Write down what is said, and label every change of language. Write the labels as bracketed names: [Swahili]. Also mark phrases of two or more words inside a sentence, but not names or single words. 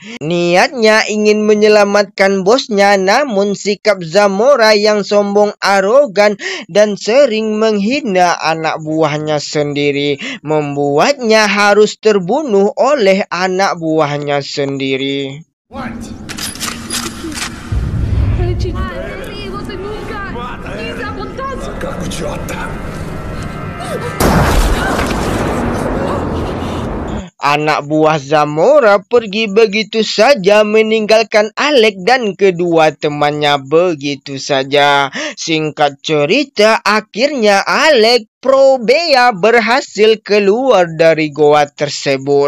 [Indonesian] Niatnya ingin menyelamatkan bosnya, namun sikap Zamora yang sombong, arogan, dan sering menghina anak buahnya sendiri membuatnya harus terbunuh oleh anak buahnya sendiri. [English] What? [Portuguese] Você nunca quis a vontade. Macaco idiota. [Indonesian] Anak buah Zamora pergi begitu saja meninggalkan Alec dan kedua temannya begitu saja. Singkat cerita, akhirnya Alec, Pro, Bea berhasil keluar dari goa tersebut.